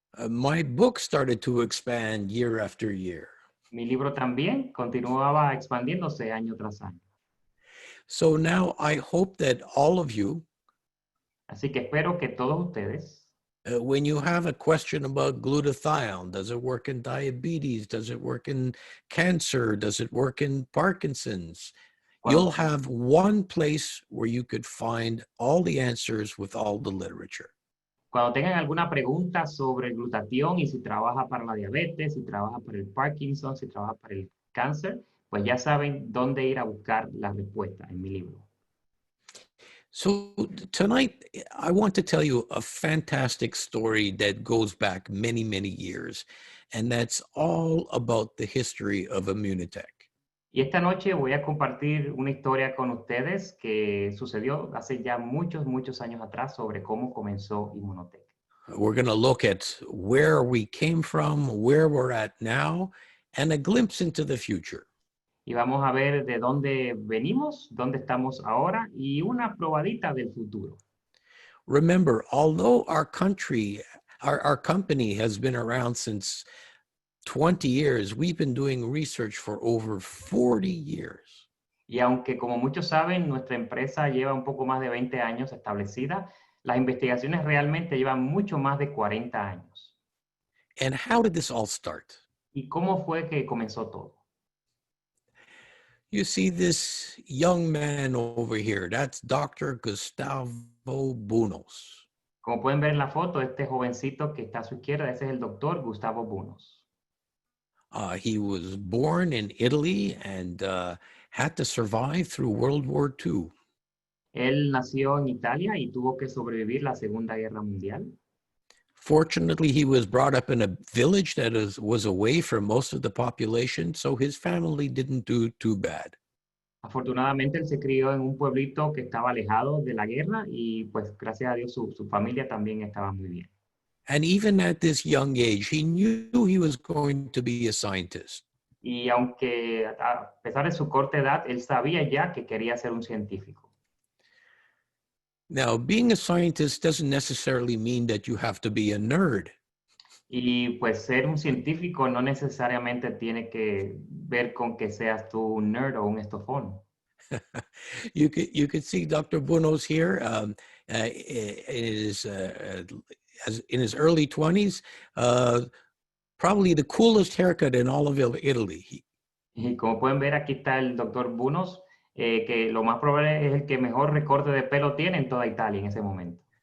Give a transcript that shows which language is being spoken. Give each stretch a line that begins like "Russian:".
English: my book started to expand year after year.
Spanish: mi libro también continuaba expandiéndose año tras año.
English: So now I hope that all of you,
Spanish: Así que espero que todos ustedes,
English: when you have a question about glutathione, does it work in diabetes? Does it work in cancer? Does it work in Parkinson's? You'll have one place where you could find all the answers with all the literature.
Spanish: cuando tengan alguna pregunta sobre el glutatión y si trabaja para la diabetes, si trabaja para el Parkinson, si trabaja para el cáncer, pues ya saben dónde ir a buscar la respuesta en mi libro.
English: So tonight, I want to tell you a fantastic story that goes back many, many years, and that's all about the history of Immunotech.
Spanish: Y esta noche voy a compartir una historia con ustedes que sucedió hace ya muchos, muchos años atrás sobre cómo comenzó Immunotec.
English: We're going to look at where we came from, where we're at now, and a glimpse into the future.
Spanish: Y vamos a ver de dónde venimos, dónde estamos ahora y una probadita del futuro.
English: Remember, although our company has been around since 20 years, we've been doing research for over 40 years.
Spanish: Y aunque, como muchos saben, nuestra empresa lleva un poco más de 20 años establecida, las investigaciones realmente llevan mucho más de 40 años.
English: And how did this all start?
Spanish: ¿Y cómo fue que comenzó todo?
English: You see this young man over here, that's Dr. Gustavo Bunos.
Spanish: Como pueden ver en la foto, este jovencito que está a su izquierda, ese es el doctor Gustavo Bunos.
English: He was born in Italy and had to survive through World War II.
Spanish: Él nació en Italia y tuvo que sobrevivir la Segunda Guerra Mundial.
English: Fortunately, he was brought up in a village that was away from most of the population, so his family didn't do too bad.
Spanish: Afortunadamente, él se crió en un pueblito que estaba alejado de la guerra y pues gracias a Dios su familia también estaba muy bien.
English: And even at this young age, he knew he was going to be a scientist.
Spanish: Y aunque a pesar de su corta edad, él sabía ya que quería ser un científico.
English: Now, being a scientist doesn't necessarily mean that you have to be a nerd.
Spanish: Y pues ser un científico no necesariamente tiene que ver con que seas tú un nerd o un estofón.
English: You could see Dr. Bunos here in his early 20s, probably the coolest haircut in all of Italy.
Spanish: Y como pueden ver, aquí está el doctor Bunos, que lo más probable es el que mejor recorte de pelo tiene en toda Italia en ese momento.